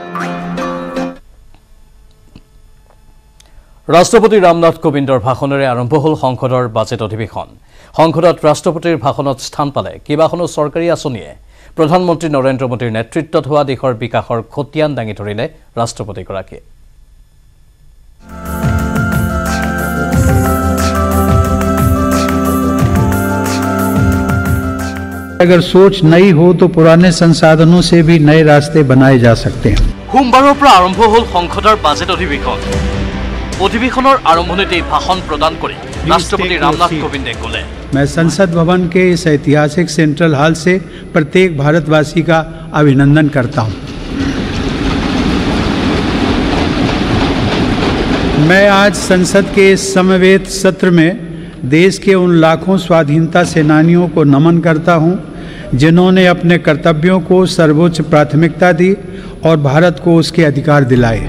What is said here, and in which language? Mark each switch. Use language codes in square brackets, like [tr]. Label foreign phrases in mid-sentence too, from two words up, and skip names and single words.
[as] ৰাষ্ট্ৰপতি ৰামনাথ কোবিন্দৰ ভাষণেৰে আৰম্ভ হ'ল সংসদৰ বাজেট অধিৱেশন। সংসদত ৰাষ্ট্ৰপতিৰ ভাষণত স্থান পালে কেইবাখনো চৰকাৰী আঁচনিয়ে। প্ৰধানমন্ত্ৰী নৰেন্দ্ৰ মোদীৰ নেতৃত্বত হোৱা দেশৰ বিকাশৰ খতিয়ান দাঙি ধৰিলে ৰাষ্ট্ৰপতিগৰাকীয়ে। [hi] अगर सोच नई हो तो पुराने संसाधनों से भी नए रास्ते बनाए जा सकते हैं। [as] সোমবাৰৰ পৰা আৰম্ভ হ'ল সংসদৰ বাজেট অধিৱেশন। অধিৱেশনৰ আৰম্ভণিতে ভাষণ প্ৰদান কৰি ৰাষ্ট্ৰপতি ৰামনাথ কোবিন্দে ক'লে, [hi] मैं संसद भवन के इस ऐतिहासिक सेंट्रल हॉल से प्रत्येक भारतवासी का अभिनंदन करता हूं। मैं आज संसद के इस समवेत सत्र में देश के उन लाखों स्वाधीनता सेनानियों को नमन करता हूं जिन्होंने अपने कर्तव्यों को सर्वोच्च प्राथमिकता दी और भारत को उसके अधिकार दिलाए।